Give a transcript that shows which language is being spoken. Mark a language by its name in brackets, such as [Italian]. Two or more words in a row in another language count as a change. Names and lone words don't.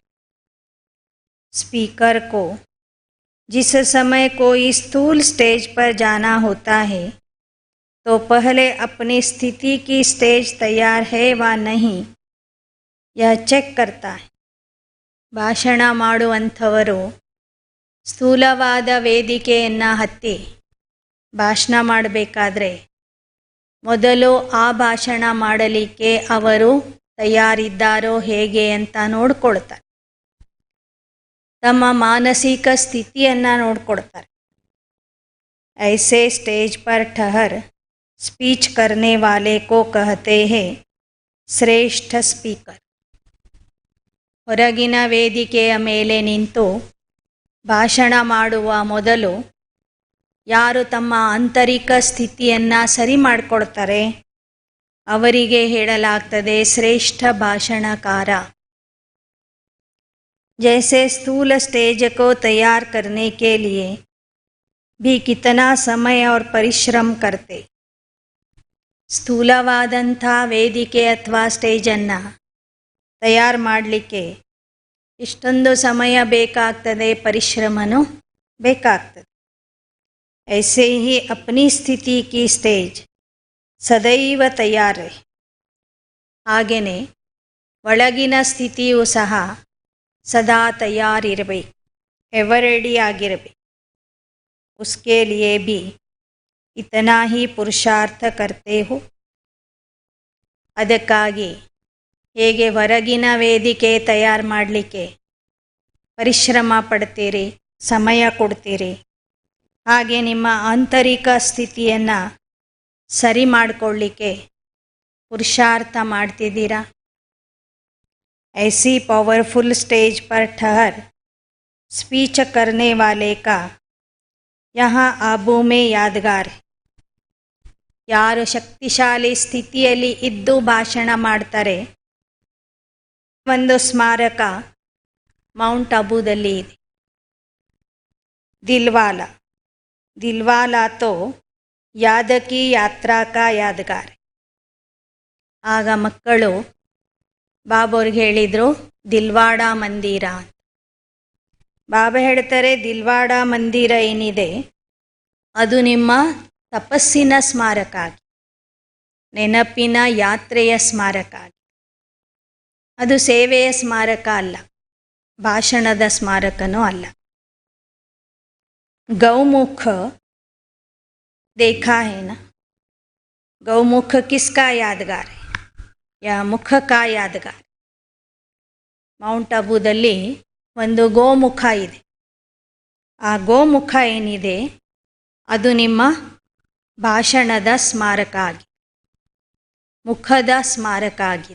[Hindi] स्पीकर को जिस समय कोई स्थूल स्टेज पर जाना होता है तो पहले अपनी स्थिति की स्टेज तैयार है व नहीं यह चेक करता है. [Kannada] ಭಾಷಣ ಮಾಡುವಂಥವರು ಸ್ಥೂಲವಾದ ವೇದಿಕೆಯನ್ನು ಹತ್ತಿ ಭಾಷಣ ಮಾಡಬೇಕಾದ್ರೆ ಮೊದಲು ಆ ಭಾಷಣ ಮಾಡಲಿಕ್ಕೆ ಅವರು ತಯಾರಿದ್ದಾರೋ ಹೇಗೆ ಅಂತ ನೋಡ್ಕೊಳ್ತಾರೆ. ತಮ್ಮ ಮಾನಸಿಕ ಸ್ಥಿತಿಯನ್ನು ನೋಡ್ಕೊಳ್ತಾರೆ. [Hindi] ऐसे स्टेज पर ठहर स्पीच करने वाले को कहते हैं श्रेष्ठ स्पीकर. [Kannada] ಹೊರಗಿನ ವೇದಿಕೆಯ ಮೇಲೆ ನಿಂತು ಭಾಷಣ ಮಾಡುವ ಮೊದಲು ಯಾರು ತಮ್ಮ ಆಂತರಿಕ ಸ್ಥಿತಿಯನ್ನು ಸರಿ ಮಾಡಿಕೊಳ್ತಾರೆ ಅವರಿಗೆ ಹೇಳಲಾಗ್ತದೆ ಶ್ರೇಷ್ಠ ಭಾಷಣಕಾರ. [Hindi] जैसे स्थूल स्टेज को तैयार करने के लिए भी कितना समय और परिश्रम करते. [Kannada] ಸ್ಥೂಲವಾದಂಥ ವೇದಿಕೆ ಅಥವಾ ಸ್ಟೇಜನ್ನು ತಯಾರು ಮಾಡಲಿಕ್ಕೆ ಇಷ್ಟೊಂದು ಸಮಯ ಬೇಕಾಗ್ತದೆ, ಪರಿಶ್ರಮನೂ ಬೇಕಾಗ್ತದೆ. [Hindi] ऐसे ही अपनी स्थिति की स्टेज सदैव तैयार. [Kannada] ಹಾಗೆಯೇ ಒಳಗಿನ ಸ್ಥಿತಿಯೂ ಸಹ ಸದಾ ತಯಾರಿರಬೇಕು, [English] ever ready [Kannada] ಆಗಿರಬೇಕು. [Hindi] उसके लिए भी इतना ही पुरुषार्थ करते हो. [Kannada] ಅದಕ್ಕಾಗಿ ಹೇಗೆ ಹೊರಗಿನ ವೇದಿಕೆ ತಯಾರು ಮಾಡಲಿಕ್ಕೆ ಪರಿಶ್ರಮ ಪಡ್ತೀರಿ, ಸಮಯ ಕೊಡ್ತೀರಿ, ಹಾಗೆ ನಿಮ್ಮ ಆಂತರಿಕ ಸ್ಥಿತಿಯನ್ನು ಸರಿ ಮಾಡಿಕೊಳ್ಳಿಕ್ಕೆ ಪುರುಷಾರ್ಥ ಮಾಡ್ತಿದ್ದೀರಾ. [Hindi] ऐसी [English] powerful stage [Hindi] पर ठहर स्पीच करने वाले का यहाँ आबू में यादगार है. [Kannada] ಯಾರು ಶಕ್ತಿಶಾಲಿ ಸ್ಥಿತಿಯಲ್ಲಿ ಇದ್ದು ಭಾಷಣ ಮಾಡ್ತಾರೆ ಒಂದು ಸ್ಮಾರಕ ಮೌಂಟ್ ಅಬೂದಲ್ಲಿ ಇದೆ. [Hindi] दिलवाला, दिलवाला तो याद की यात्रा का यादगार. [Kannada] ಆಗ ಮಕ್ಕಳು ಬಾಬವ್ರಿಗೆ ಹೇಳಿದರು ದಿಲ್ವಾಡ ಮಂದಿರ ಅಂತ. ಬಾಬಾ ಹೇಳ್ತಾರೆ ದಿಲ್ವಾಡ ಮಂದಿರ ಏನಿದೆ ಅದು ನಿಮ್ಮ ತಪಸ್ಸಿನ ಸ್ಮಾರಕ ಆಗಿ, ನೆನಪಿನ ಯಾತ್ರೆಯ ಸ್ಮಾರಕ ಆಗಿ. ಅದು ಸೇವೆಯ ಸ್ಮಾರಕ ಅಲ್ಲ, ಭಾಷಣದ ಸ್ಮಾರಕನೂ ಅಲ್ಲ. [Hindi] गौमुख देखा है ना, गौमुख किसका यादगार है या मुख का यादगार. [Kannada] ಮೌಂಟ್ ಅಬುದಲ್ಲಿ ಒಂದು ಗೋಮುಖ ಇದೆ. ಆ ಗೋಮುಖ ಏನಿದೆ ಅದು ನಿಮ್ಮ ಭಾಷಣದ ಸ್ಮಾರಕ ಆಗಿದೆ, ಮುಖದ ಸ್ಮಾರಕ ಆಗಿದೆ.